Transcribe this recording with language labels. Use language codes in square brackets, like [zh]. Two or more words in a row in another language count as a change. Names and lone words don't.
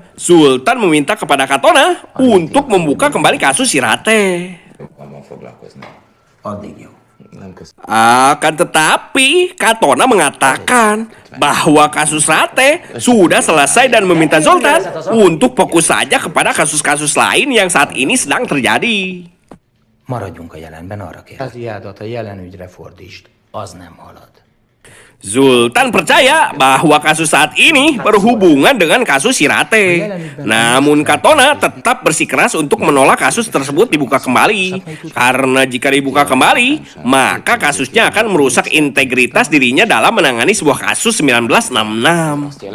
[id] Zoltan meminta kepada Katona untuk membuka kembali kasus Sirate. Akan tetapi, Katona mengatakan bahwa kasus Rate sudah selesai dan meminta Zoltan untuk fokus saja kepada kasus-kasus lain yang saat ini sedang terjadi. [hu] Maradjunk a jelenben, arra kérlek. Az iádat a jelen ügyre fordítsd, az nem halad. [id] Zoltan percaya bahwa kasus saat ini berhubungan dengan kasus Sirate. Namun Katona tetap bersikeras untuk menolak kasus tersebut dibuka kembali. Karena jika dibuka kembali, maka kasusnya akan merusak integritas dirinya dalam menangani sebuah kasus 1966.